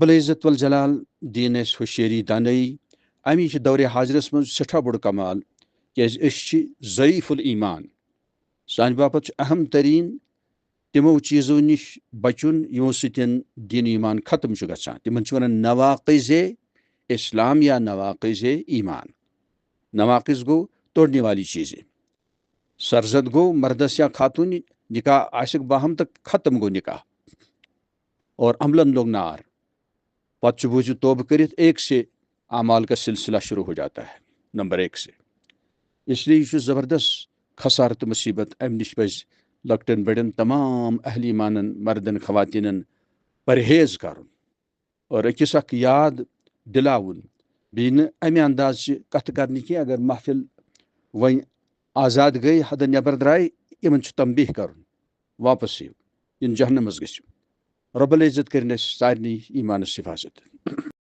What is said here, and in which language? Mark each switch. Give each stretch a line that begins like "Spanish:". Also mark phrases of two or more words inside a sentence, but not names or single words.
Kashmiri: العزت والجلال دِیِن اَسہِ ہوشیٲری دانٲیی امی چھِ دورِ حاضرس منٛز سٮ۪ٹھاہ بوٚڑ کمال کیازِ أسۍ چھِ ضعیٖف الایمان سانہِ باپتھ چھُ اہم تریٖن تِمو چیٖزو نِش بچُن یِمو سۭتۍ دیٖن ایمان ختم چھُ گژھان تِمن چھِ ونان نواقض اسلام یا نواقض ایمان نواقض گوٚو
Urdu: توڑنے والی چیٖزیں
Kashmiri: سرزد گوٚو مردس یا خاتون نکاح آسکھ باہم تہٕ ختم گوٚو نکاح اور عملن لوگ نار پتہٕ چھُ بوٗزِو توبہٕ کٔرِتھ
Urdu: ایک سے اعمال کا سلسلہ شروع ہو جاتا ہے
Kashmiri: نمبر
Urdu: ایک سے اس لیے
Kashmiri: یہ چھُ زبردست خسارٕ تہٕ مصیبت امہِ نِش پزِ لۄکٹٮ۪ن بڑٮ۪ن تمام اہل ایمانن مردن خواتیٖنن پرہیز کرُن اور أکِس اکھ یاد دِلاوُن بیٚیہِ نہٕ امہِ اندازچہِ کتھٕ کرنہِ کینٛہہ اگر محفل وۄنۍ آزاد گٔے حدٕ نٮ۪بر درٛاے یِمن چھُ تنبیہ کرُن واپس یِیِو یِن جہنمس گٔژھِو رۄب العزت کٔرِنۍ اَسہِ سارنٕے ایمانس حفاظت